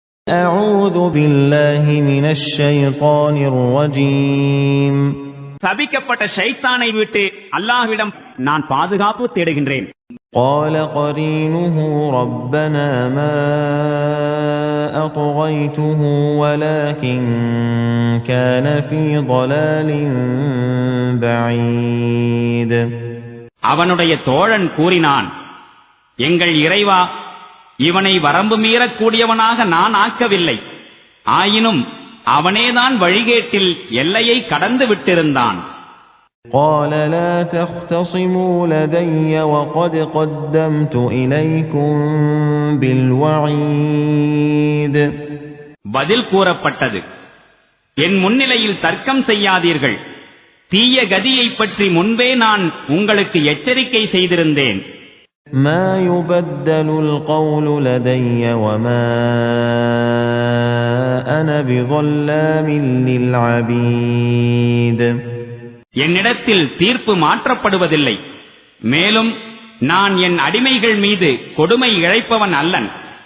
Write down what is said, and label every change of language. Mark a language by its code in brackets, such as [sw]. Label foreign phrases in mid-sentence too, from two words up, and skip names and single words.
[ar] أعوذ بالله من الشيطان الرجيم. [ta] சபிக்கப்பட்ட ஷைத்தானை விட்டு அல்லாஹ்விடம் நான் பாதுகாப்பு தேடுகின்றேன். [ar] قال قرينه ربنا ما أطغيته ولكن كان في ضلال بعيد. [ta] அவனுடைய தோழன் கூறினான், எங்கள் இறைவா, இவனை வரம்பு மீறக்கூடியவனாக நான் ஆக்கவில்லை, ஆயினும் அவனேதான் வழிகேட்டில் எல்லையை கடந்து விட்டிருந்தான். [ar] قال لا تختصموا لدي وقد قدمت إليكم بالوعيد. [ta] பதில் கூறப்பட்டது, என் முன்னிலையில் தர்க்கம் செய்யாதீர்கள், தீய கதியை பற்றி முன்பே நான் உங்களுக்கு எச்சரிக்கை செய்திருந்தேன். [ar] ما يبدل القول لدي وما أنا بظلام للعبيد. [ta] என்னிடத்தில் தீர்ப்பு மாற்றப்படுவதில்லை, மேலும் நான் என் அடிமைகள் மீது கொடுமை இழைப்பவன் அல்லன்.